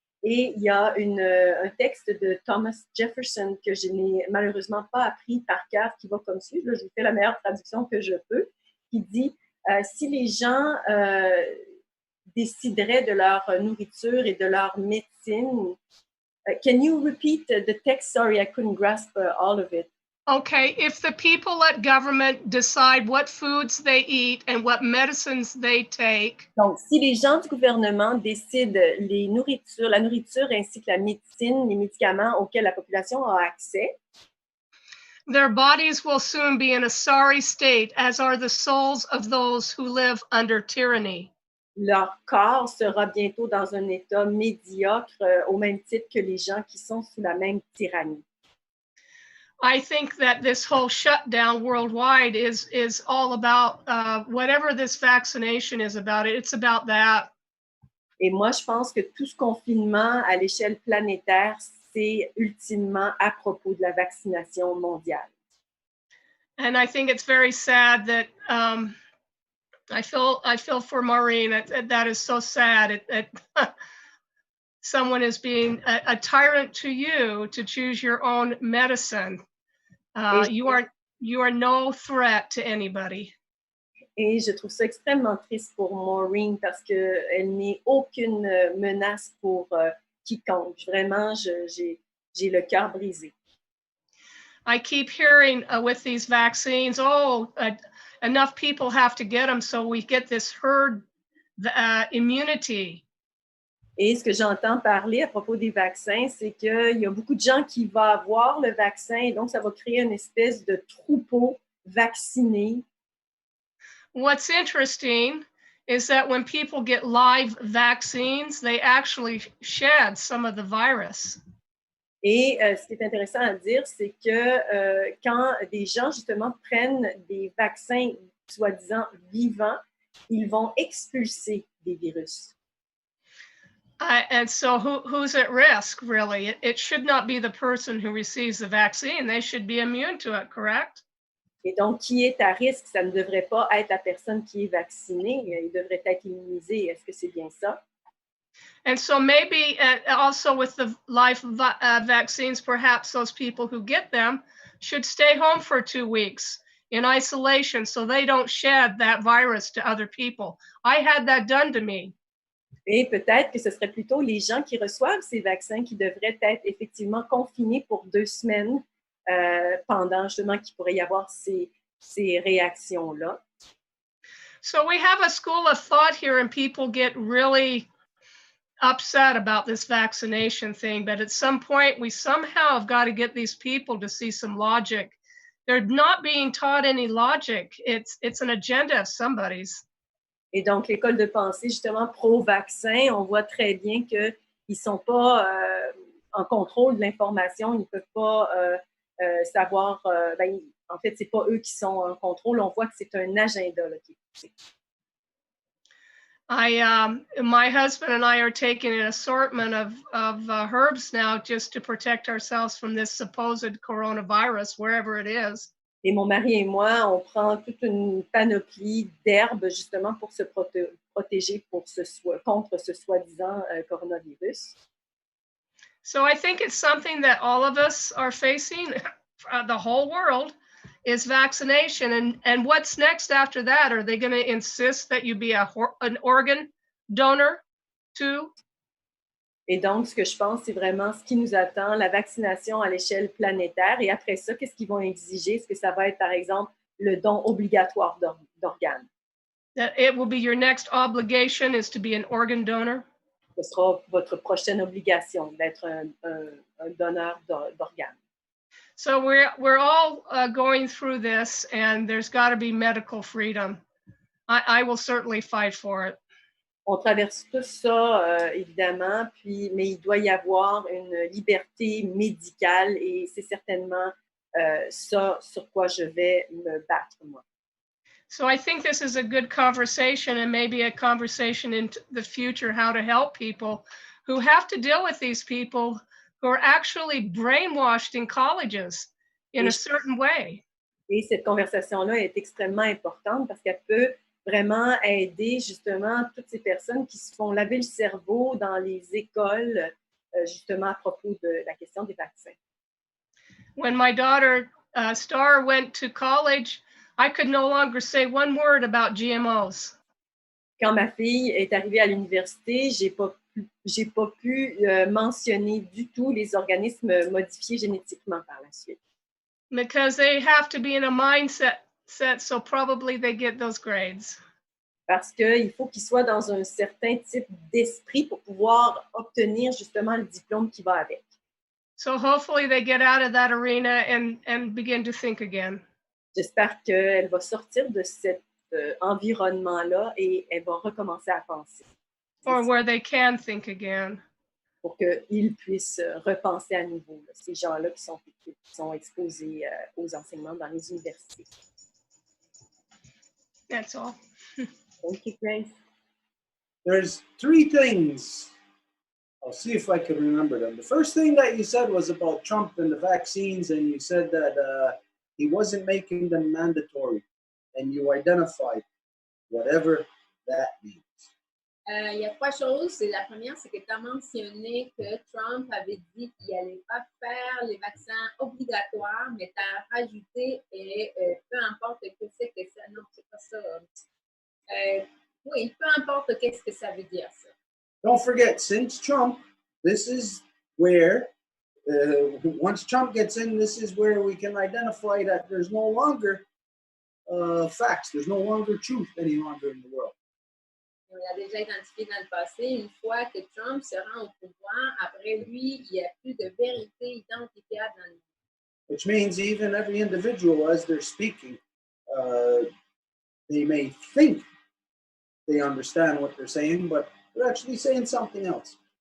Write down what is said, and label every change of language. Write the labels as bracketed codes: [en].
[fr] Et il y a un texte de Thomas Jefferson que je n'ai malheureusement pas appris par cœur, qui va comme suit. Là, je vous fais la meilleure traduction que je peux, qui dit si les gens décideraient de leur nourriture et de leur médecine. [en] Can you repeat the text? Sorry, I couldn't grasp all of it. Okay, if the people let government decide what foods they eat and what medicines they take. [fr] Donc, si les gens du gouvernement décident la nourriture ainsi que la médecine, les médicaments auxquels la population a accès, [en] their bodies will soon be in a sorry state, as are the souls of those who live under tyranny. [fr] Leur corps sera bientôt dans un état médiocre, au même titre que les gens qui sont sous la même tyrannie. [en] I think that this whole shutdown worldwide is all about whatever this vaccination is about. It's about that. [fr] Et moi, je pense que tout ce confinement à l'échelle planétaire, c'est ultimement à propos de la vaccination mondiale. [en] And I think it's very sad that I feel for Maureen. That is so sad. Someone is being a tyrant to you to choose your own medicine. You are no threat to anybody. [fr] Et je trouve ça extrêmement triste pour Maureen parce qu'elle n'est aucune menace pour quiconque. Vraiment, j'ai le cœur brisé. [en] I keep hearing with these vaccines, enough people have to get them so we get this herd immunity. [fr] Et ce que j'entends parler à propos des vaccins, c'est qu'il y a beaucoup de gens qui vont avoir le vaccin et donc ça va créer une espèce de troupeau vacciné. [en] What's interesting is that when people get live vaccines, they actually shed some of the virus. [fr] Et ce qui est intéressant à dire, c'est que quand des gens justement prennent des vaccins soi-disant vivants, ils vont expulser des virus. [en] And so who's at risk, really? It should not be the person who receives the vaccine. They should be immune to it, correct? [fr] Et donc, qui est à risque? Ça ne devrait pas être la personne qui est vaccinée. Il devrait être immunisé. Est-ce que c'est bien ça? [en] And so maybe also with the live vaccines, perhaps those people who get them should stay home for 2 weeks in isolation so they don't shed that virus to other people. I had that done to me. [fr] Et peut-être que ce serait plutôt les gens qui reçoivent ces vaccins qui devraient être effectivement confinés pour 2 semaines pendant justement qu'il pourrait y avoir ces réactions-là. [en] So we have a school of thought here and people get really upset about this vaccination thing, but at some point we somehow have got to get these people to see some logic. They're not being taught any logic. It's an agenda of somebody's. [fr] Et donc, l'école de pensée, justement, pro-vaccin, on voit très bien qu'ils ne sont pas en contrôle de l'information, ils ne peuvent pas savoir, en fait, ce n'est pas eux qui sont en contrôle, on voit que c'est un agenda là, qui est poussé. [en] My husband and I are taking an assortment of herbs now just to protect ourselves from this supposed coronavirus, wherever it is. [fr] Et mon mari et moi, on prend toute une panoplie d'herbes justement pour se protéger contre ce soi-disant coronavirus. [en] So I think it's something that all of us are facing, the whole world, is vaccination. And what's next after that? Are they going to insist that you be an organ donor too? [fr] Et donc, ce que je pense, c'est vraiment ce qui nous attend, la vaccination à l'échelle planétaire. Et après ça, qu'est-ce qu'ils vont exiger? Est-ce que ça va être, par exemple, le don obligatoire d'organes? [en] That it will be your next obligation is to be an organ donor? [fr] Ce sera votre prochaine obligation d'être un donneur d'organes. [en] So we're all going through this, and there's got to be medical freedom. I will certainly fight for it. [fr] On traverse tout ça, évidemment, mais il doit y avoir une liberté médicale et c'est certainement ça sur quoi je vais me battre, moi. [en] So I think this is a good conversation, and maybe a conversation in the future, how to help people who have to deal with these people who are actually brainwashed in colleges in a certain way. [fr] Et cette conversation-là est extrêmement importante parce qu'elle peut vraiment aider justement toutes ces personnes qui se font laver le cerveau dans les écoles, justement à propos de la question des vaccins. [en] When my daughter Star went to college, I could no longer say one word about GMOs. [fr] Quand ma fille est arrivée à l'université, j'ai pas pu mentionner du tout les organismes modifiés génétiquement par la suite. [en] Because they have to be in a mindset, so probably they get those grades. [fr] Parce qu'il faut qu'ils soient dans un certain type d'esprit pour pouvoir obtenir justement le diplôme qui va avec. [en] So hopefully they get out of that arena and begin to think again. [fr] J'espère qu'elle va sortir de cet environnement-là et elle va recommencer à penser. [en] Or where they can think again. [fr] Pour qu'ils puissent repenser à nouveau, là, ces gens-là qui sont exposés aux enseignements dans les universités. [en] That's all. Thank you, Grace. There's three things. I'll see if I can remember them. The first thing that you said was about Trump and the vaccines, and you said that he wasn't making them mandatory, and you identified whatever that means. [fr] Il y a trois choses. La première, c'est que tu as mentionné que Trump avait dit qu'il n'allait pas faire les vaccins obligatoires, mais tu as rajouté, et peu importe ce que c'est que ça. Non, c'est pas ça. Oui, peu importe qu'est-ce que ça veut dire, ça. [en] Don't forget, since Trump, this is where, once Trump gets in, this is where we can identify that there's no longer facts, there's no longer truth any longer in the world. [fr] On l'a déjà identifié dans le passé. Une fois que Trump se rend au pouvoir, après lui, il n'y a plus de vérité identifiable dans le monde. [en] Which means even every individual, as they're speaking, they may think they understand what they're saying, but they're actually saying something else.